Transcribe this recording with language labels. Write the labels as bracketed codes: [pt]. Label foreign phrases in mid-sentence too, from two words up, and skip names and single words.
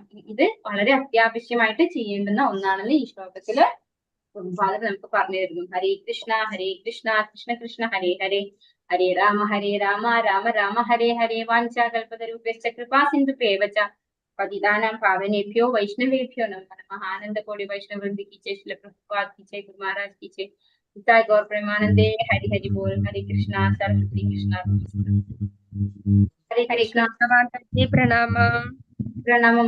[ml] ഇത് വളരെ അത്യാവശ്യമായിട്ട് ചെയ്യേണ്ടുന്ന ഒന്നാണെന്ന് ഈ ശ്ലോകത്തില് നമുക്ക് പറഞ്ഞു തരുന്നു. [sa] ഹരേ കൃഷ്ണ കൃഷ്ണ കൃഷ്ണ ഹരേ ഹരേ, ഹരേ രാമ രാമ രാമ ഹരേ ഹരേ വാഞ്ചാകൽപതരൂപശ്ച കൃപാ സിന്ധുഭ്യേവ ച പതിതാനാം പാവനേഭ്യോ വൈഷ്ണവേഭ്യോ നമഃ. മഹാനന്ദ കോടി വൈഷ്ണവ [hi] वृंद की जय, श्रील प्रभुपाद की जय, गुरु महाराज की जय, निताय गौर प्रेमानंदे, हरि हरि बोल, हरे कृष्णा, सरस्वती कृष्णा, हरे कृष्णा. [ml] മാതാജി പ്രണാമം. [hi] प्रणम